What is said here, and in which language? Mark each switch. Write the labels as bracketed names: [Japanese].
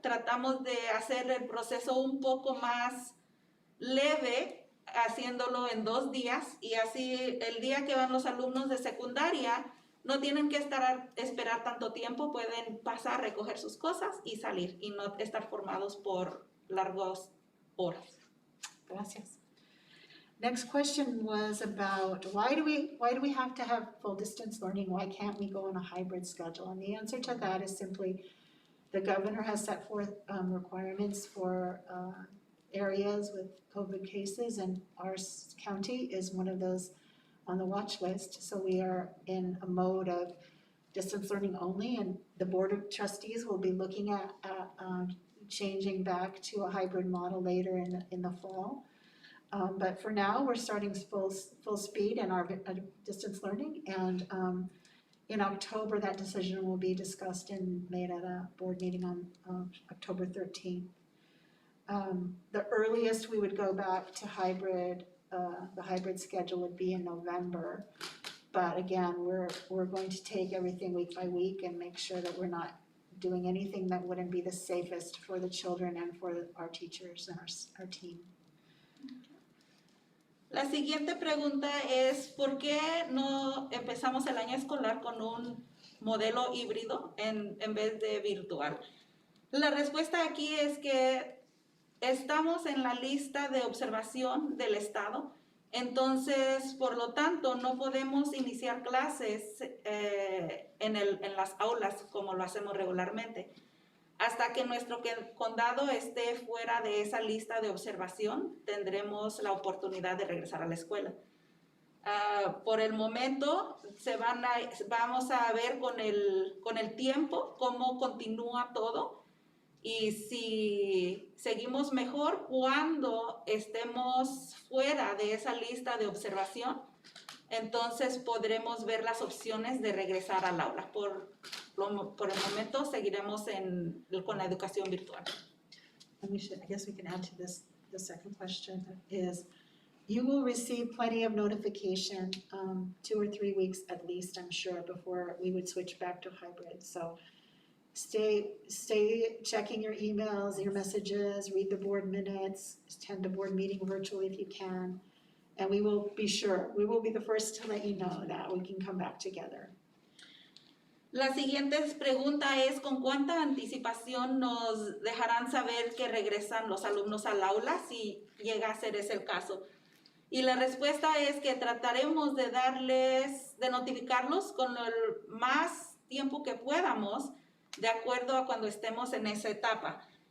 [Spanish] Tratamos de hacer el proceso un poco más leve, haciéndolo en 2 días, y así el día que van los alumnos de secundaria no tienen que esperar tanto tiempo, pueden pasar, recoger sus cosas y salir y no estar formados por largas horas. Gracias. [English] Next question was about why do we have to have full distance learning? Why can't we go on a hybrid schedule? And the answer to that is simply the governor has set forth requirements for areas with COVID cases, and our county is one of those on the watch list. So we are in a mode of distance learning only, and the Board of Trustees will be looking at changing back to a hybrid model later in the fall. But for now, we're starting full speed in our distance learning, and in October, that decision will be discussed and made at a board meeting on October 13th. The earliest we would go back to hybrid, the hybrid schedule would be in November. But again, we're going to take everything week by week and make sure that we're not doing anything that wouldn't be the safest for the children and for our teachers and our team. [Spanish] La siguiente pregunta es, ¿por qué no empezamos el año escolar con un modelo híbrido en vez de virtual? La respuesta aquí es que estamos en la lista de observación del Estado, entonces, por lo tanto, no podemos iniciar clases en las aulas como lo hacemos regularmente. Hasta que nuestro condado esté fuera de esa lista de observación, tendremos la oportunidad de regresar a la escuela. Por el momento, vamos a ver con el tiempo cómo continúa todo, y si seguimos mejor cuando estemos fuera de esa lista de observación, entonces podremos ver las opciones de regresar al aula. Por el momento seguiremos con la educación virtual. [English] And I guess we can add to this, the second question is, you will receive plenty of notification, 2 or 3 weeks at least, I'm sure, before we would switch back to hybrid. So stay checking your emails, your messages, read the board minutes, attend the board meeting virtually if you can. And we will be the first to let you know that we can come back together. [Spanish] La siguiente pregunta es, ¿con cuánta anticipación nos dejarán saber que regresan los alumnos al aula si llega a ser ese el caso? Y la respuesta es que trataremos de notificarlos con el más tiempo que podamos, de acuerdo a cuando estemos en esa etapa.